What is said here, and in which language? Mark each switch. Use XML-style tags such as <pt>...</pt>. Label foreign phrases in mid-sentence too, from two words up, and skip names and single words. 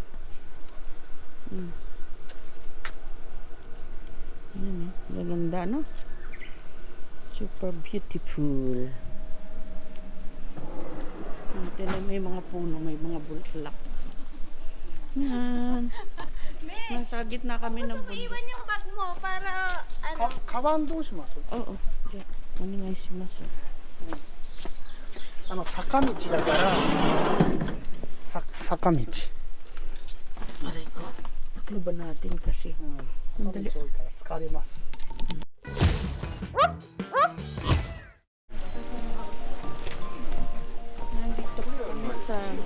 <tl>Ayan, gaganda, no?</tl> <en>Super beautiful.</en> <tl>Tinan, may mga puno, may mga bulaklak. Yan. Nasa gitna kami ng bundok. Iwan yung bag mo para ano.</tl> <ja>カバンどうします？</ja> <tl>Oo. Yeah.</tl> <ja>Onegaishimasu. 坂道だから坂道。</ja> <tl>Aray ko. Ano ba natin kasi?</tl> <ja>坂道多いから疲れます。</ja> <tl>Nandito kami sa</tl>